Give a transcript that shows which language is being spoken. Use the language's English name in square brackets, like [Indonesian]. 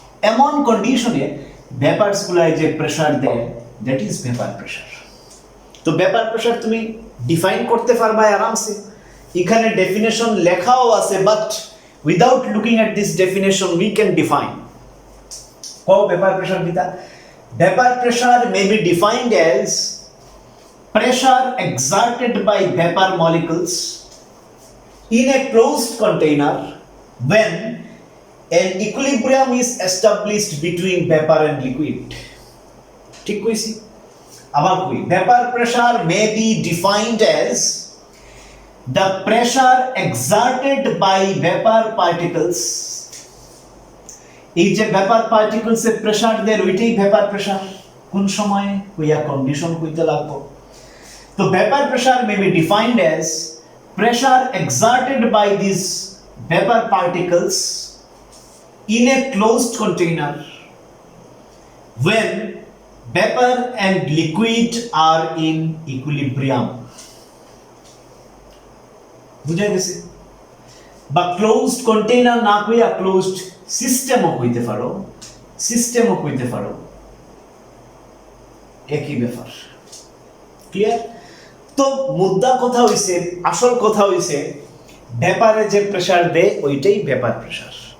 [Bangla] এমন কন্ডিশনে ভেপারস গুলাই যে প্রেসার দেয় [English] That is vapour pressure. [Bangla] তো ভেপার প্রেসার তুমি ডিফাইন করতে পারবা আরামসে, এখানে ডেফিনেশন লেখাও আছে, [English] But without looking at this definition we can define. [Bangla] কও ভেপার প্রেসার দিতা? [English] Vapour pressure may be defined as pressure exerted by vapor molecules in a closed container when an equilibrium is established between vapor and liquid. [Bangla] ঠিক কইছি? আবার কই, [English] vapor pressure may be defined as the pressure exerted by vapor particles. [Bangla] এই যে vapor particles এ pressure দেয় ওইটাই vapor pressure। কোন সময় কইয়া কন্ডিশন কইতে লাগবো। [English] So vapor pressure may be defined as pressure exerted by these vapor particles in a closed container when vapor and liquid are in equilibrium. [Bangla] বুঝা গেছে? বা ক্লোজড কন্টেইনার না কইয়া ক্লোজড সিস্টেমও কইতে পারো, সিস্টেমও কইতে পারো, একই ব্যাপার। ক্লিয়ার? তো মুদ্রা কথা হইছে, আসল কথা হইছে ভেপারে যে প্রেসার দেয় ওইটাই ভেপার প্রেসার,